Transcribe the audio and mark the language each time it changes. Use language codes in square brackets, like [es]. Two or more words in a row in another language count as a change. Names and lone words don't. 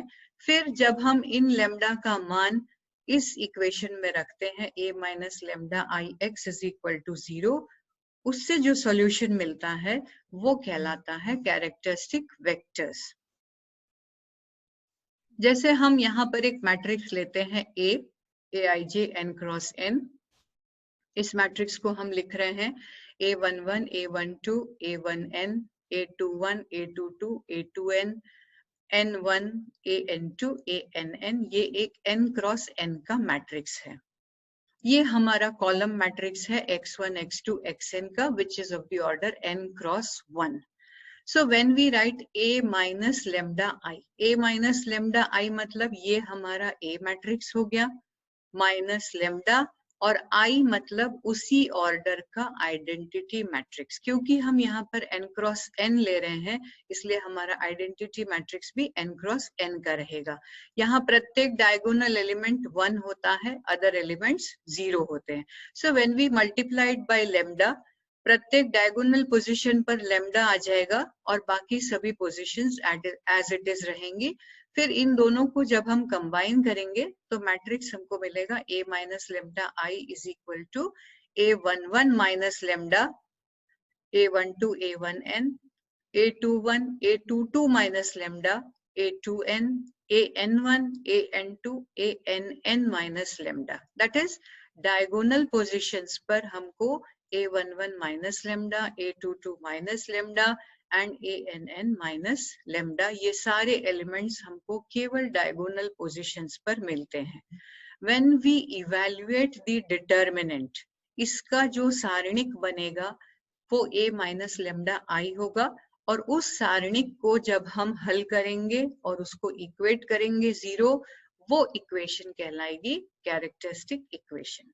[hi] फिर जब हम इन लेमडा का मान इस इक्वेशन में रखते हैं [en] a minus lambda I x is equal to 0, [hi] उससे जो सॉल्यूशन मिलता है वो कहलाता है [en] characteristic vectors. [hi] जैसे हम यहाँ पर एक मैट्रिक्स लेते हैं [en] aij n cross n. [hi] इस मैट्रिक्स को हम लिख रहे हैं a11 a12 a1n a21 a22 a2n n1 an2 ann। ये एक [en] n cross n [hi] का मैट्रिक्स है। ये हमारा [en] column matrix [hi] है x1 x2 xn का, [en] which is of the order n cross 1. So when we write a minus lambda I [hi] मतलब ये हमारा A मैट्रिक्स हो गया, [en] minus lambda [hi] और I मतलब उसी ऑर्डर का [en] identity matrix. [hi] क्योंकि हम यहाँ पर [en] n cross n [hi] ले रहे हैं, इसलिए हमारा [en] identity matrix [hi] भी [en] n cross n [hi] का रहेगा। यहाँ प्रत्येक [en] diagonal element [hi] 1 होता है, [en] other elements [hi] 0 होते हैं। [en] so when we multiplied by lambda, [hi] प्रत्येक [en] diagonal position [hi] पर लेमडा आ जाएगा और बाकी सभी [en] positions as it is [hi] रहेंगी। फिर इन दोनों को जब हम कंबाइन करेंगे तो मैट्रिक्स हमको मिलेगा [en] a minus lambda I is equal to a11 minus lambda a12 a1n a21 a22 minus lambda a2n an1 an2 ann minus lambda. that is diagonal positions [hi] पर हमको [en] a11 minus lambda a22 minus lambda and ann minus lambda, [hi] ये सारे एलिमेंट्स हमको केवल [en] diagonal positions [hi] पर मिलते हैं। [en] when we evaluate the determinant, [hi] इसका जो सारणिक बनेगा वो [en] a minus lambda I [hi] होगा, और उस सारणिक को जब हम हल करेंगे और उसको इक्वेट करेंगे 0, वो इक्वेशन कहलाएगी [en] characteristic equation.